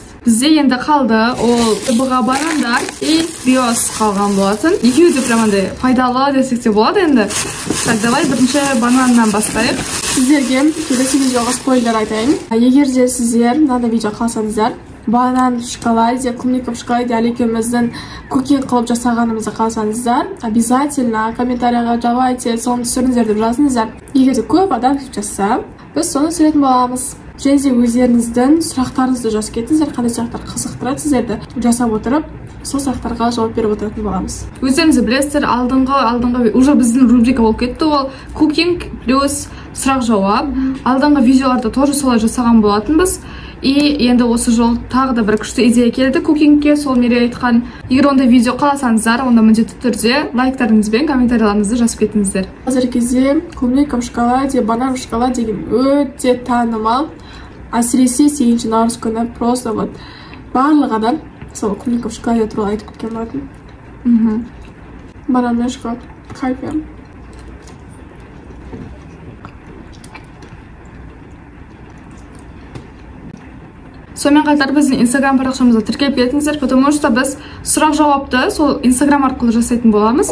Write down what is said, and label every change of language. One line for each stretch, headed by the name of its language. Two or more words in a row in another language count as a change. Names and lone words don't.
Kazakh: Бізде енді қалды, ол бұға банандар и биос қалған болатын. Екеуі де прямандай пайдалы десек те болады енді.
Russian: Так, давай
Kazakh: бірінші бананнан бастайық. Сіздерге келесі видеоға спойлер айтайын. Егер де сіздер мынандай видео қалсаңыздар,
Russian: банан в шоколаде, клубника в шоколаде
Kazakh: әлекеміздің көкен қылып жасағанымызды қалсаңыздар, обязательно комментарияға давайте соны түсіріңіздер деп жазыңыздар. Егер де көп адам жасаса, біз соны түсіретін боламыз. Және өздеріңіздің сұрақтарыңызды жазып кетіңіздер, қандай сұрақтар қызықтырады сіздерді жасап отырып, сол сұрақтарға жауап беріп отыратын боламыз. Өздеріңіз білесіздер, алдыңғы уже біздің рубрика болып кетті, ол кукинг плюс сұрақ жауап. Алдыңғы видеоларда тоже солай жасаған болатынбыз. И енді осы жол тағы да бір күшті идея келді кукингке. Сол Мерей айтқан, егер ондай видео қаласаңыздар, онда міндетті түрде лайктарыңыз бен комментарияларыңызды жазып кетіңіздер. Қазіргі кезде
Russian: клубника в шоколаде, банан в шоколаде
Kazakh: деген өте танымал. Әсіресе 8 наурыз күні
Russian: просто вот
Kazakh: барлық адам сол
Russian: клубника в шоколаде
Kazakh: туралы айтып кеткен болатын. Банан мен шоколад кайф. Сонымен қатар біздің Instagram парақшамызда тіркеліп кетіңіздер,
Russian: потому что
Kazakh: біз сұрақ-жауапты сол Instagram арқылы жасайтын боламыз.